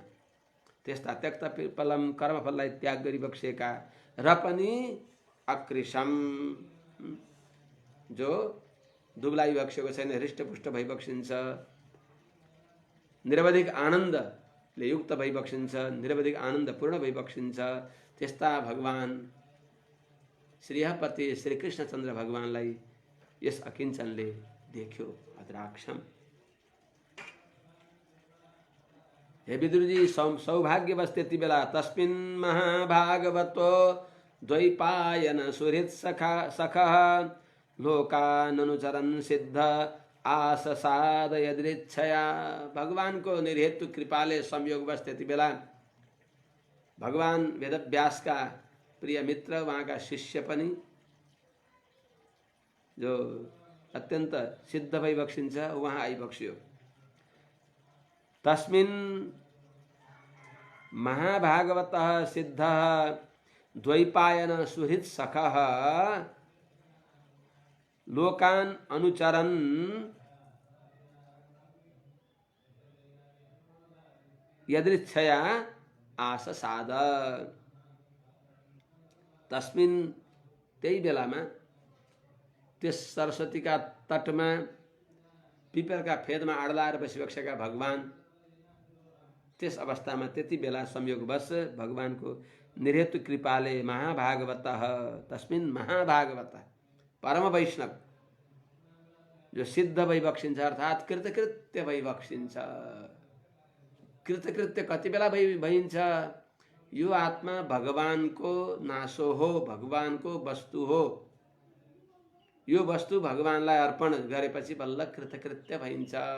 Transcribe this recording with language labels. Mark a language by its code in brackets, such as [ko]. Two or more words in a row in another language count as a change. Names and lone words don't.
[ne] त्यस्ता [sa] त्यक्त पिप्पलम [ne] कर्मफललाई त्याग गरिबक्सेका र पनि अकृशम जो दुब्लाइबक्सेको छैन, हृष्टपुष्ट भइबक्सिन्छ, निरवधिक आनन्दले युक्त भइबक्सिन्छ, निरवधिक आनन्दपूर्ण भइबक्सिन्छ। त्यस्ता भगवान श्रीहपति श्री कृष्णचन्द्र भगवानलाई यस अकिञ्चनले देख्यो अद्राक्षम। हे विदुरजी, सौभाग्यवश त्यति बेला [sa] तस्मिन् महाभागवतो द्वैपायन सुहृत् सखः लोकाननुचरन् सिद्ध आससाद यदृच्छया। [ne] भगवान को निर्हेतु कृपाले संयोगवश त्यति बेला भगवान वेदव्यास का प्रिय मित्र, वहाँ का शिष्य पनि जो अत्यंत सिद्ध भइबक्सिन्छ वहाँ आइबक्सियो। [sa] तस्मिन् महाभागवतः सिद्धः द्वैपायन सुहृत् सखः लोकान अनुचरन् यदृच्छया आससाद। [ne] तस्मिन् त्यही बेलामा त्यस सरस्वतीका तटमा पिपलका फेदमा आडलाएर बसिबक्सेका भगवान, त्यस अवस्थामा त्यति बेला संयोगवश भगवानको निर्हेतु कृपाले [sa] महाभागवतः तस्मिन् महाभागवतः [ne] परम वैष्णव जो सिद्ध भइबक्सिन्छ अर्थात् कृतकृत्य भइबक्सिन्छ। कृतकृत्य कति बेला भइन्छ? यो आत्मा भगवानको नासो हो, भगवानको वस्तु हो। यो वस्तु भगवानलाई अर्पण गरेपछि बल्ल कृतकृत्य भइन्छ।